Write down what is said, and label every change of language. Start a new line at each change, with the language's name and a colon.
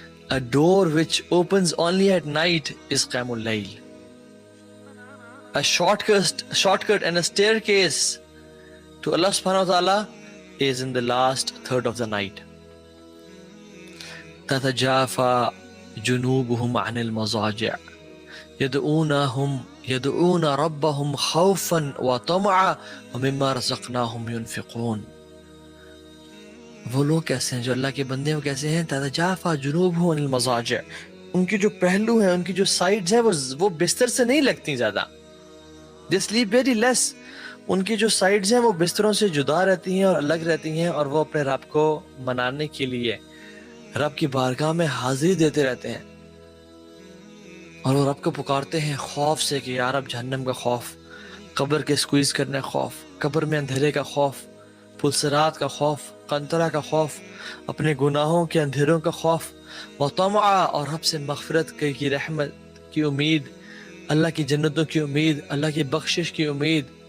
English: A door which opens only at night is Qiyamul Layl. A shortcut and a staircase to Allah subhanahu wa ta'ala is in the last third of the night.
Arabic: تتجافى جنوبهم عن المضاجع يدعون ربهم خوفا وطمعا ومما رزقناهم ينفقون.
Urdu: وہ لوگ کیسے ہیں جو اللہ کے بندے ہیں؟ وہ کیسے ہیں؟
Arabic: تتجافى جنوبهم عن المضاجع،
Urdu: ان کی جو پہلو ہیں، ان کی جو سائڈز ہیں وہ بستر سے نہیں لگتی زیادہ.
English: They sleep very less.
Urdu: ان کی جو سائڈز ہیں وہ بستروں سے جدا رہتی ہیں اور الگ رہتی ہیں، اور وہ اپنے رب کو منانے کے لیے رب کی بارگاہ میں حاضری دیتے رہتے ہیں، اور وہ رب کو پکارتے ہیں خوف سے کہ یا رب جہنم کا خوف، قبر کے سکویز کرنے کا خوف، قبر میں اندھیرے کا خوف، پلسرات کا خوف، قنطرہ کا خوف، اپنے گناہوں کے اندھیروں کا خوف، وطمعا، اور رب سے مغفرت کی رحمت کی امید، اللہ کی جنتوں کی امید، اللہ کی بخشش کی امید،